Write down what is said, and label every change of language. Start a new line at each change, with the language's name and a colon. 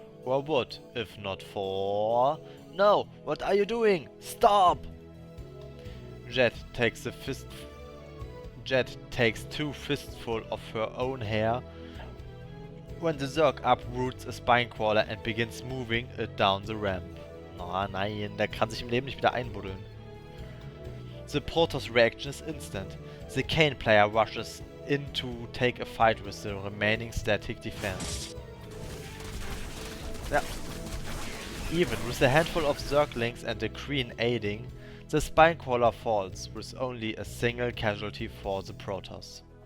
English: Or would, if not for... No! What are you doing? Stop! Jet takes 2 fistfuls of her own hair when the Zerg uproots a spine crawler and begins moving it down the ramp.
German: Oh nein, der kann sich im Leben nicht wieder einbuddeln.
English: The Protoss reaction is instant. The Kane player rushes in to take a fight with the remaining static defense. Yeah. Even with a handful of Zerglings and a Queen aiding, the Spinecrawler falls with only a single casualty for the Protoss.